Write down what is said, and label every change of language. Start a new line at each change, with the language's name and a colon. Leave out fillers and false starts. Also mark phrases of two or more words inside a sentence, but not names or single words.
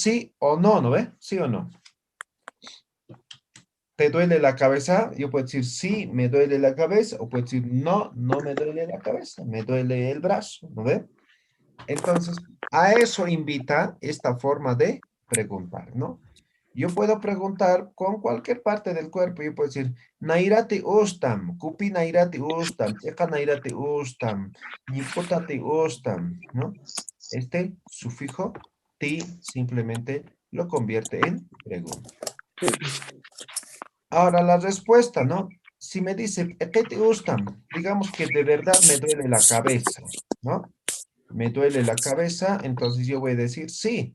Spanish: Sí o no, ¿no ve? Sí o no. ¿Te duele la cabeza? Yo puedo decir, sí, me duele la cabeza. O puedo decir, no, no me duele la cabeza. Me duele el brazo, ¿no ve? Entonces, a eso invita esta forma de preguntar, ¿no? Yo puedo preguntar con cualquier parte del cuerpo. Yo puedo decir,
Quechua: nairati ustam, kupi nairati ustam, eka nairati ustam, nikotati ustam,
Spanish: ¿no? Este sufijo ti simplemente lo convierte en pregunta. Ahora la respuesta, ¿no? Si me dice, ¿qué te gustan? Digamos que de verdad me duele la cabeza, ¿no? Me duele la cabeza, entonces yo voy a decir sí.